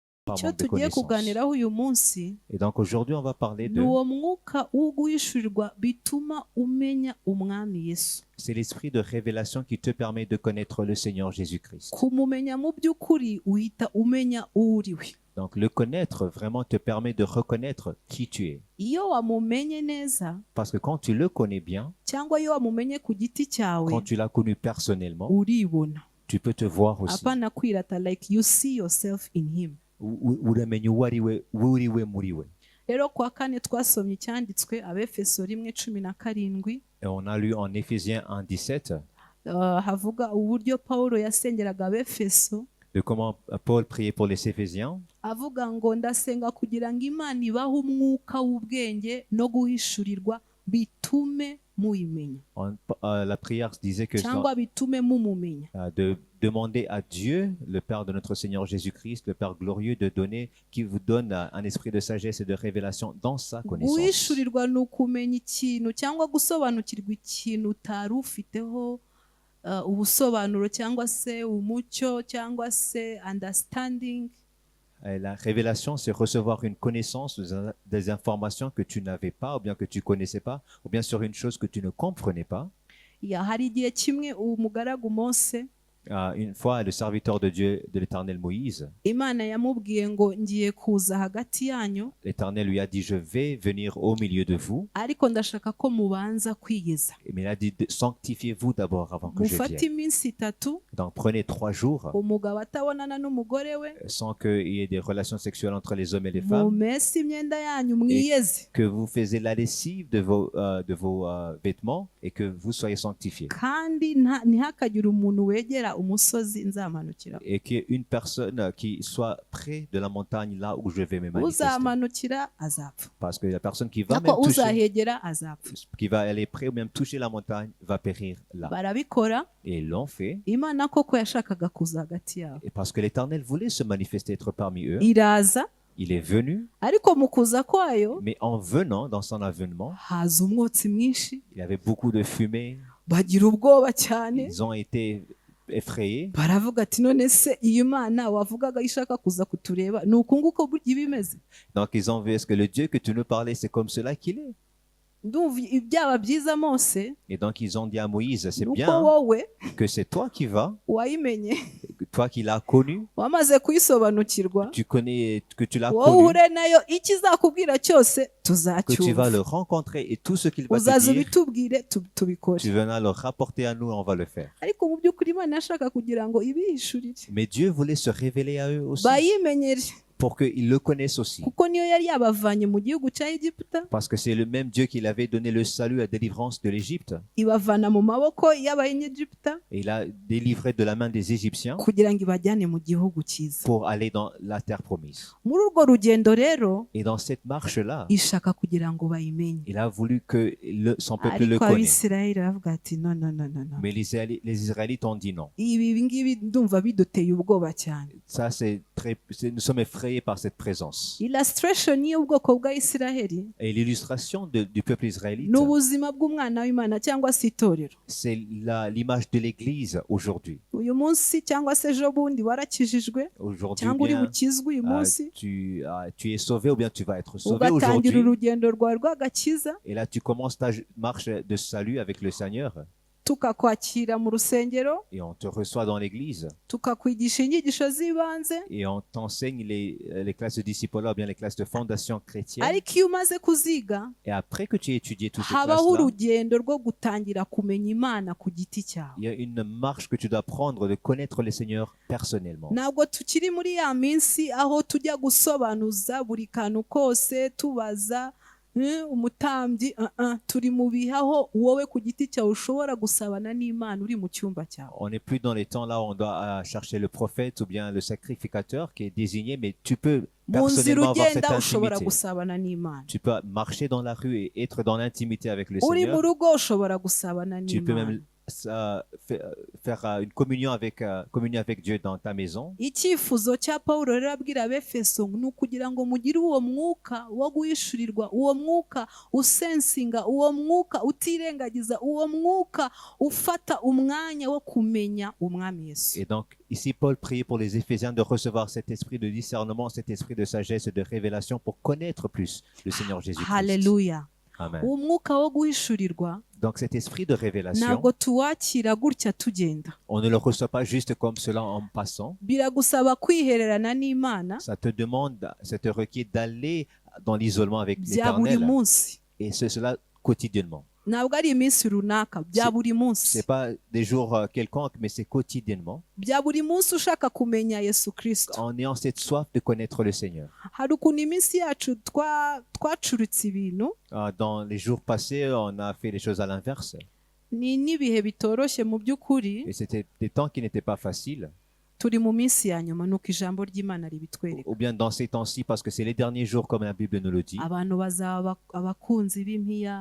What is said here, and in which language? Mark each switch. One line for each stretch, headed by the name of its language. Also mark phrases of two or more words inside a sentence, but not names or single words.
French: par
Kinyarwanda: icyo
French: manque de
Kinyarwanda: tugiye
French: connaissance.
Kinyarwanda: kuganiraho uyu munsi
French: Et donc aujourd'hui, on va parler
Kinyarwanda: ni
French: de...
Kinyarwanda: uwo mwuka wo guhishurirwa bituma umenya umwami Yesu.
French: C'est l'esprit de révélation qui te permet de connaître le Seigneur Jésus-Christ.
Kinyarwanda: Kumumenya mu by'ukuri uhita umenya uwo uri we.
French: Donc le connaître vraiment te permet de reconnaître qui tu es.
Kinyarwanda: Iyo wamumenye neza
French: Parce que quand tu le connais bien,
Kinyarwanda: cyangwa iyo wamumenye ku giti cyawe
French: quand tu l'as connu personnellement,
Kinyarwanda: uribona,
French: tu peux te voir aussi.
Kinyarwanda: apana kwirata,
English: like you see yourself in him.
Kinyarwanda: Uramenya uwo uri we muri we. Rero kwa kane twasomye icyanditswe Abefeso 1:17.
French: Et on a lu en Éphésiens 1:17
Kinyarwanda: havuga uburyo Pawulo yasengeraga Abefeso,
French: de comment Paul priait pour les Éphésiens.
Kinyarwanda: avuga ngo ndasenga kugira ngo Imana ibahe umwuka w'ubwenge no guhishurirwa bitume muyimenya,
French: La prière disait que
Kinyarwanda: cyangwa bitume mumumenya.
French: de demander à Dieu, le Père de notre Seigneur Jésus-Christ, le Père glorieux, de donner, qui vous donne un esprit de sagesse et de révélation dans sa connaissance.
Kinyarwanda: Guhishurirwa ni ukumenya ikintu cyangwa gusobanukirwa ikintu utari ufiteho ubusobanuro cyangwa se umucyo cyangwa se understanding.
French: Et la révélation, c'est recevoir une connaissance des informations que tu n'avais pas, ou bien que tu ne connaissais pas, ou bien sur une chose que tu ne comprenais pas.
Kinyarwanda: Hari igihe kimwe umugaragu Mose,
French: Une fois, le serviteur de Dieu, de l'Éternel Moïse,
Kinyarwanda: Imana yamubwiye ngo ngiye kuza hagati yanyu,
French: l'Éternel lui a dit, je vais venir au milieu de vous,
Kinyarwanda: ariko ndashaka ko mubanza kwiyeza,
French: mais il a dit, sanctifiez-vous d'abord avant que je
Kinyarwanda: mufate
French: vienne.
Kinyarwanda: iminsi 3
French: Donc prenez 3 jours
Kinyarwanda: umugabo atabonana n'umugore we,
French: sans qu'il y ait des relations sexuelles entre les hommes et les femmes,
Kinyarwanda: mumese imyenda yanyu mwiyeze,
French: que vous faisiez la lessive de vos vêtements et que vous soyez sanctifiés.
Kinyarwanda: kandi ntihakagire umuntu wegera umusozi nzamanukira,
French: Et qu'il y ait une personne qui soit près de la montagne là où je vais me manifester.
Kinyarwanda: uzamanukira azapfa,
French: Parce que la personne qui va même
Kinyarwanda: ariko
French: toucher,
Kinyarwanda: uzahegera azapfa.
French: qui va aller près ou même toucher la montagne, va périr là.
Kinyarwanda: Barabikora.
French: Et ils l'ont fait.
Kinyarwanda: Imana koko yashakaga kuza hagati yabo,
French: Et parce que l'Éternel voulait se manifester, être parmi eux,
Kinyarwanda: iraza,
French: il est venu.
Kinyarwanda: ariko mu kuza kwayo
French: Mais en venant, dans son avènement,
Kinyarwanda: haza umwotsi mwinshi,
French: il y avait beaucoup de fumée.
Kinyarwanda: bagira ubwoba cyane,
French: Ils ont été effrayés.
Kinyarwanda: baravuga ati none se iyi Mana wavugaga ishaka kuza kutureba ni uku nguko burya iba imeze?
French: Donc ils ont vu, est-ce que le Dieu que tu nous parlais, c'est comme cela qu'il est?
Kinyarwanda: Ndumva ibyaba byiza Mose,
French: Et donc ils ont dit à Moïse, c'est
Kinyarwanda: nuko
French: bien
Kinyarwanda: wowe
French: que c'est toi qui vas,
Kinyarwanda: wayimenye,
French: toi qui l'as connu,
Kinyarwanda: wamaze kuyisobanukirwa,
French: tu connais, que tu l'as
Kinyarwanda: wowe
French: connu,
Kinyarwanda: uhure nayo, ikizakubwira cyose
French: que tu vas
Kinyarwanda: tuzacyumva,
French: le rencontrer et tout ce qu'il va te
Kinyarwanda: uzaza
French: dire,
Kinyarwanda: ubitubwire tubikore.
French: tu viendras le rapporter à nous, on va le faire.
Kinyarwanda: Ariko mu by'ukuri Imana yashaka kugira ngo ibihishurire,
French: Mais Dieu voulait se révéler à eux aussi,
Kinyarwanda: bayimenyere,
French: pour qu'ils le connaissent aussi.
Kinyarwanda: kuko niyo yari yabavanye mu gihugu cya Egiputa,
French: Parce que c'est le même Dieu qui avait donné le salut à délivrance de l'Égypte.
Kinyarwanda: ibavana mu maboko y'Abanyegiputa
French: Et il a délivré de la main des Égyptiens
Kinyarwanda: kugira ngo ibajyane mu gihugu cyiza.
French: pour aller dans la terre promise.
Kinyarwanda: Muri urwo rugendo rero
French: Et dans cette marche-là,
Kinyarwanda: ishaka kugira ngo bayimenye,
French: il a voulu que son peuple le
Kinyarwanda: ariko
French: connaisse.
Kinyarwanda: Abisirayeli baravuga ati no no no no no,
French: Mais les Israélites ont dit non.
Kinyarwanda: ibi ngibi ndumva biduteye ubwoba cyane.
French: Ça, nous sommes effrayés par cette présence.
Kinyarwanda: Illustration y'ubwoko bwa Isiraheli
French: Et l'illustration du peuple israélite,
Kinyarwanda: ni ubuzima bw'umwana w'Imana cyangwa se itorero.
French: c'est l'image de l'Église aujourd'hui.
Kinyarwanda: Uyu munsi cyangwa se ejo bundi warakijijwe
French: Aujourd'hui,
Kinyarwanda: cyangwa uri
French: bien,
Kinyarwanda: bukizwe uyu munsi,
French: tu es sauvé ou bien tu vas être sauvé
Kinyarwanda: ugatangira
French: aujourd'hui.
Kinyarwanda: urugendo rwawe rw'agakiza,
French: Et là, tu commences ta marche de salut avec le Seigneur
Kinyarwanda: tukakwakira mu rusengero,
French: et on te reçoit dans l'église
Kinyarwanda: tukakwigisha inyigisho z'ibanze,
French: et on t'enseigne les classes de discipulat ou bien les classes de fondation chrétienne.
Kinyarwanda: ariko iyo umaze kuziga
French: Et après que tu aies étudié toutes ces
Kinyarwanda: habaho
French: classes-là,
Kinyarwanda: urugendo rwo gutangira kumenya Imana ku giti cyawe.
French: il y a une marche que tu dois prendre de connaître le Seigneur personnellement.
Kinyarwanda: Ntabwo tukiri muri ya minsi aho tujya gusobanuza buri kantu kose tubaza umutambyi, turi mu bihe aho wowe ku giti cyawe ushobora gusabana n'Imana uri mu cyumba cyawe.
French: On n'est plus dans les temps là où on doit chercher le prophète ou bien le sacrificateur qui est désigné, mais tu peux
Kinyarwanda: mu nzira
French: personnellement avoir cette
Kinyarwanda: ugenda ushobora
French: intimité.
Kinyarwanda: gusabana n'Imana,
French: Tu peux marcher dans la rue et être dans l'intimité avec le
Kinyarwanda: uri mu
French: Seigneur.
Kinyarwanda: rugo ushobora gusabana
French: Tu peux
Kinyarwanda: n'Imana.
French: même faire une communion avec Dieu dans ta maison.
Kinyarwanda: icyifuzo cya pawulo rero abwira abefeso ni ukugira ngo mugire uwo mwuka wo guhishurirwa, uwo mwuka usensinga, uwo mwuka utirengagiza, uwo mwuka ufata umwanya wo kumenya umwami Yesu.
French: Et donc, ici, Paul priait pour les Éphésiens de recevoir cet esprit de discernement, cet esprit de sagesse et de révélation pour connaître plus le Seigneur Jésus-Christ.
Kinyarwanda: Haleluya. Amen. uwo mwuka wo guhishurirwa
French: Donc, cet esprit de révélation,
Kinyarwanda: ntabwo tuwakira gutya tugenda,
French: on ne le reçoit pas juste comme cela en passant.
Kinyarwanda: biragusaba kwihererana n'Imana
French: Ça te requiert d'aller dans l'isolement avec
Kinyarwanda: bya buri
French: l'Éternel.
Kinyarwanda: munsi,
French: Et c'est cela quotidiennement.
Kinyarwanda: ntabwo ari iminsi runaka, bya buri munsi,
French: C'est pas des jours quelconques, mais c'est quotidiennement.
Kinyarwanda: bya buri munsi ushaka kumenya Yesu Kristo.
French: En ayant cette soif de connaître le Seigneur.
Kinyarwanda: hari ukuntu iminsi yacu twacuritse ibintu,
French: Dans les jours passés, on a fait les choses à l'inverse.
Kinyarwanda: ni n'ibihe bitoroshye mu by'ukuri,
French: Et c'était des temps qui n'étaient pas faciles.
Kinyarwanda: turi mu minsi ya nyuma nuko ijambo ry'Imana ribitwereka.
French: Ou bien dans ces temps-ci, parce que c'est les derniers jours, comme la Bible nous le dit.
Kinyarwanda: abantu bazaba abakunzi b'impiya,